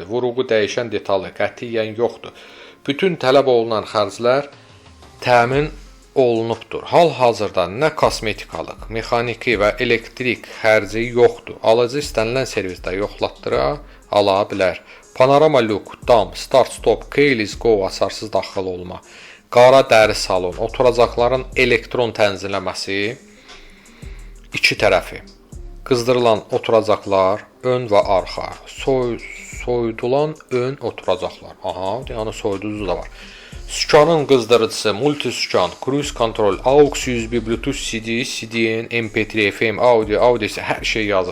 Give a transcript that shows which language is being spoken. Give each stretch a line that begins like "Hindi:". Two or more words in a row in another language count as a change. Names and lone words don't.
Azerbaijani: Vuruğu dəyişən detalı qətiyyən yoxdur. Bütün tələb olunan xərclər təmin olunubdur. Hal-hazırda nə kosmetikalıq, mexaniki və elektrik xərci yoxdur. Alıcı istənilən servisdə yoxlatdıra ala bilər. Panorama lük, dam, start-stop,
English: keyless go,
Azerbaijani: asarsız daxil olma, qara dəri salon, oturacaqların elektron tənzimləməsi, İki tərəfi, qızdırılan oturacaqlar, ön və arxa, soyudulan ön oturacaqlar. Aha, yəni soyuducu da var. Sükanın qızdırıcısı, multisükan,
English: cruise control,
Azerbaijani: AUX USB, Bluetooth CD, CDN, MP3, FM, audio isə hər şey yazıb.